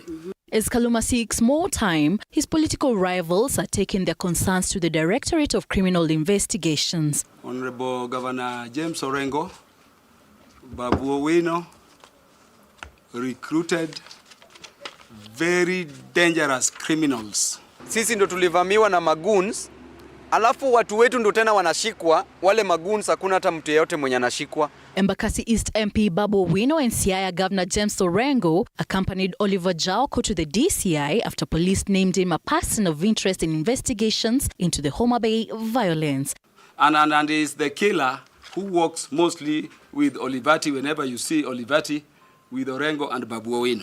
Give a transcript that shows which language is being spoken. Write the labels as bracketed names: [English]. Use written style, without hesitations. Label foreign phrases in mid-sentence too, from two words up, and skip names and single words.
[English] As Kaluma seeks more time, his political rivals are taking their concerns to the Directorate of Criminal Investigations. Honorable Governor James Orengo, Babu Owino, recruited very dangerous criminals. [Swahili] Sisi ndo tulivamiwa na magoons, alafu watu wetu ndo tena wanashikwa, wale magoons hakuna hata mtu yeyote mwenye anashikwa. [English] Embakasi East MP Babu Owino and Siaya Governor James Orengo accompanied Oliver Jaoko to the DCI after police named him a person of interest in investigations into the Homa Bay violence. And is the killer who works mostly with Olivati. Whenever you see Olivati, with Orengo and Babu Owino.